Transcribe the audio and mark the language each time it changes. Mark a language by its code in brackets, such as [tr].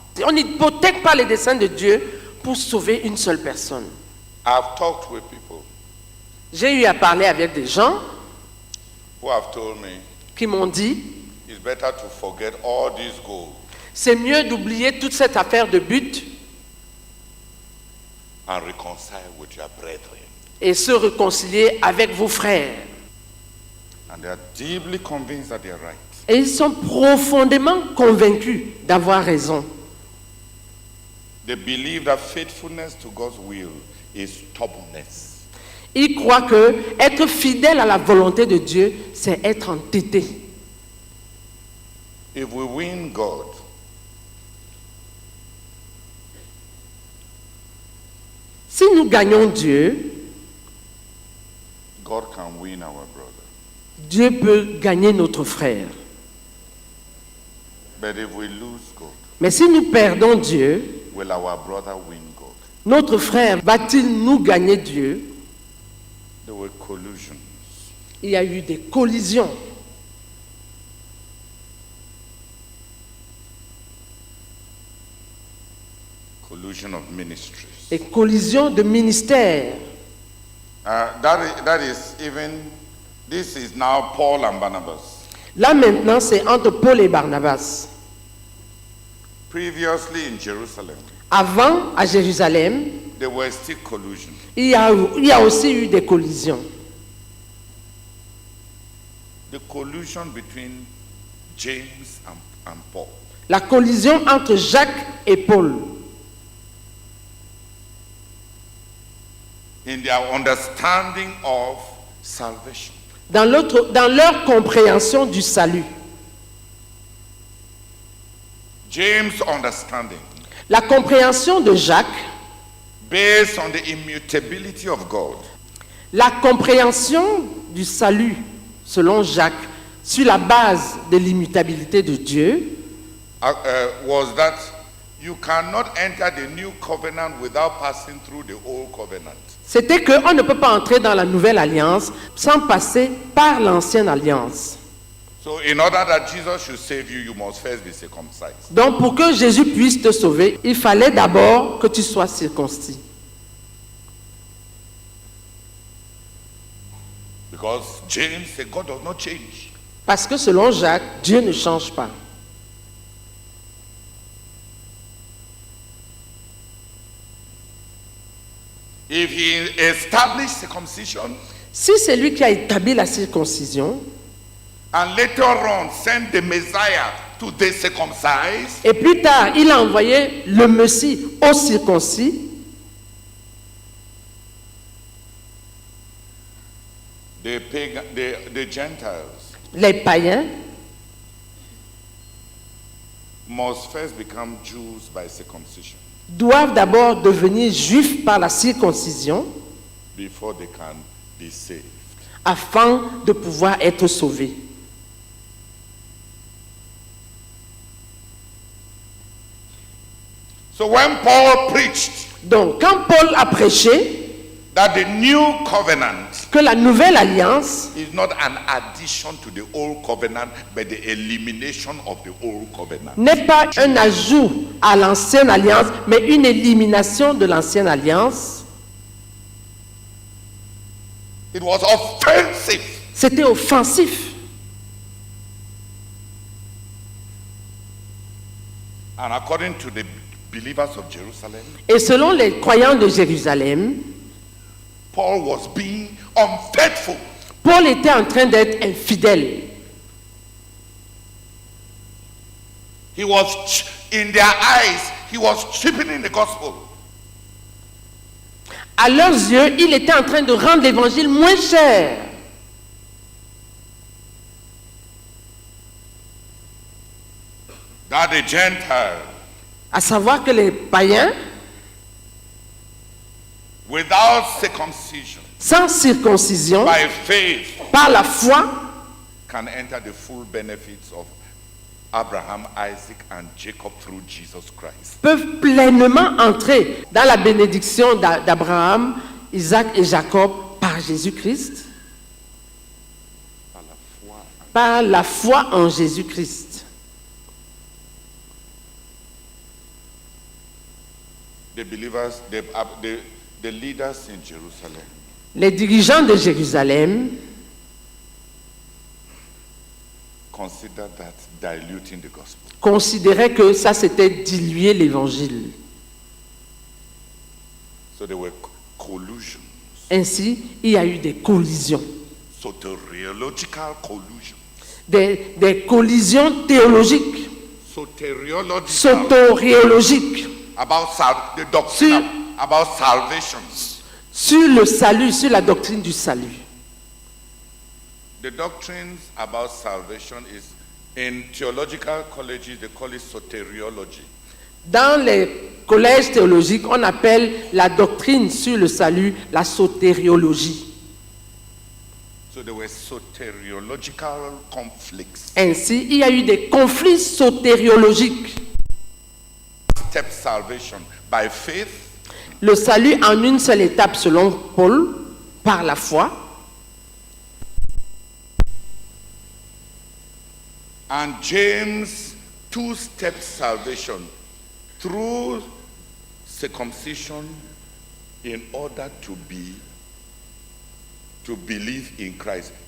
[fr] On n'hypothèque pas les desseins de Dieu pour sauver une seule personne. [en] I've talked with people [fr] J'ai eu à parler avec des gens [en] who have told me [fr] qui m'ont dit, [en] it's better to forget all these goals [fr] c'est mieux d'oublier toute cette affaire de but [en] and reconcile with your brethren. [fr] et se réconcilier avec vos frères. [en] And they are deeply convinced that they are right. [fr] Et ils sont profondément convaincus d'avoir raison. [en] They believe that faithfulness to God's will is stubbornness. [fr] Ils croient que être fidèle à la volonté de Dieu, c'est être entêté. [en] If we win God, [fr] Si nous gagnons Dieu, [en] God can win our brother. [fr] Dieu peut gagner notre frère. [en] But if we lose God, [fr] Mais si nous perdons Dieu, [en] will our brother win God? [fr] notre frère va-t-il nous gagner Dieu? [en] There were collusions. [fr] Il y a eu des collisions. [en] Collusion of ministries. [fr] Des collisions de ministères. [en] That is even, this is now Paul and Barnabas. [fr] Là maintenant, c'est entre Paul et Barnabas. [en] Previously in Jerusalem, [fr] Avant, à Jérusalem, [en] there were still collusion. [fr] il y a aussi eu des collisions. [en] The collusion between James and Paul. [fr] La collision entre Jacques et Paul. [en] In their understanding of salvation. [fr] Dans leur compréhension du salut. [en] James' understanding, [fr] La compréhension de Jacques, [en] based on the immutability of God, [fr] la compréhension du salut, selon Jacques, sur la base de l'immutabilité de Dieu, [en] was that you cannot enter the new covenant without passing through the old covenant. [fr] c'était qu'on ne peut pas entrer dans la nouvelle alliance sans passer par l'ancienne alliance. [en] So in order that Jesus should save you, you must first be circumcised. [fr] Donc pour que Jésus puisse te sauver, il fallait d'abord que tu sois circoncis. [en] Because James said God does not change. [fr] Parce que selon Jacques, Dieu ne change pas. [en] If he established circumcision [fr] Si c'est lui qui a établi la circoncision, [en] and later on sent the Messiah to the circumcised, [fr] et plus tard, il a envoyé le Messie aux circoncis, [en] the Gentiles [fr] Les païens [en] must first become Jews by circumcision [fr] doivent d'abord devenir juifs par la circoncision [en] before they can be saved. [fr] afin de pouvoir être sauvés. [en] So when Paul preached [fr] Donc, quand Paul a prêché [en] that the new covenant [fr] que la nouvelle alliance [en] is not an addition to the old covenant, but the elimination of the old covenant. [fr] n'est pas un ajout à l'ancienne alliance, mais une élimination de l'ancienne alliance, [en] It was offensive. [fr] c'était offensif. [en] And according to the believers of Jerusalem, [fr] Et selon les croyants de Jérusalem, [en] Paul was being unfaithful. [fr] Paul était en train d'être infidèle. [en] He was, in their eyes, he was cheapening the gospel. [fr] À leurs yeux, il était en train de rendre l'évangile moins cher. [en] That the Gentiles, [fr] À savoir que les païens, [en] without circumcision, [fr] sans circoncision, [en] by faith, [fr] par la foi, [en] can enter the full benefits of Abraham, Isaac, and Jacob through Jesus Christ. [fr] peuvent pleinement entrer dans la bénédiction d'Abraham, Isaac et Jacob par Jésus-Christ, Par la foi. par la foi en Jésus-Christ. [en] The believers, the leaders in Jerusalem [fr] Les dirigeants de Jérusalem [en] considered that diluting the gospel. [fr] considéraient que ça c'était diluer l'évangile. [en] So there were collusions, [fr] Ainsi, il y a eu des collisions, [en] soteriological collusions, [fr] des collisions théologiques, [en] soteriological [fr] soteriologiques, [en] about the doctrine about salvation. [fr] sur le salut, sur la doctrine du salut. [en] The doctrines about salvation is in theological colleges they call it soteriology. [fr] Dans les collèges théologiques, on appelle la doctrine sur le salut la sotériologie. [en] So there were soteriological conflicts. [fr] Ainsi, il y a eu des conflits sotériologiques. [en] Step salvation by faith, [fr] Le salut en une seule étape selon Paul, par la foi, [en] and James two-step salvation through circumcision in order to believe in Christ.